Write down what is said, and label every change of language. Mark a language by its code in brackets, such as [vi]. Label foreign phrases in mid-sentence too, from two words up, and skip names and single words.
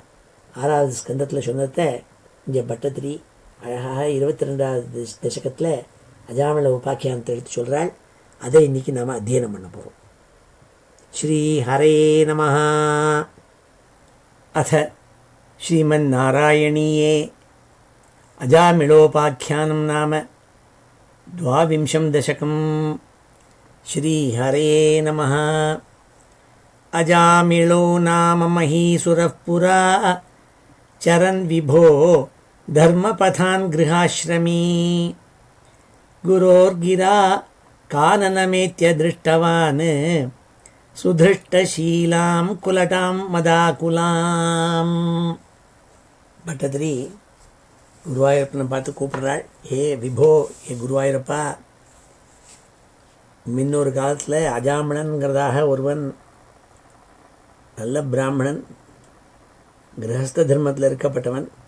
[ta] 6வது ஸ்கந்தத்தில் சொன்னதை இங்கே பட்டத்திரி அழகாக 22வது தசகத்தில் அஜாமிள உபாக்கியானத்தை எடுத்து சொல்கிறாள். அதை இன்றைக்கி நாம் அத்தியனம் பண்ண போகிறோம். [sa] श्री हरे नमः। अथ श्रीमन्नारायणीये अजामिलोपाख्यानं नाम 22 दशकम्. श्रीहरे नमः. अजामिळो नाम महीसुरः पुरा चरन् विभो धर्मपथान् गृहाश्रमी गुरोर्गिरा काननमेत्य दृष्टवान् सुधृष्टशीलां कुलटां मदाकुलाम्. [ta] பட்டதிரி குருவாயூரப்பனை பார்த்து கூப்பிடுறாள், [sa] हे विभो, [ta] ஏ குருவாயூரப்பா, முன்னொரு காலத்தில் அஜாமணன்கிறதாக ஒருவன் நல்ல பிராமணன், கிரகஸ்த தர்மத்தில் இருக்கப்பட்டவன்.